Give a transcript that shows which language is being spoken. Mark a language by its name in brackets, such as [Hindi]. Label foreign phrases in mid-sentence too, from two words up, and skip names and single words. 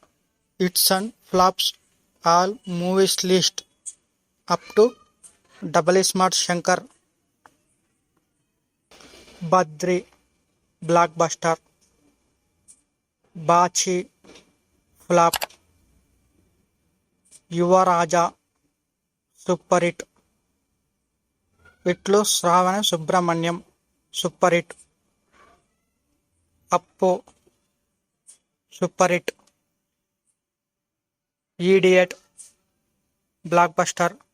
[English] Hits and flops. All movies list up to Double Smart Shankar. Badri blockbuster. Bachi flop. Yuvaraja super hit. Vitlu Shravana Subramanyam super hit. Appo super hit. Idiot blockbuster.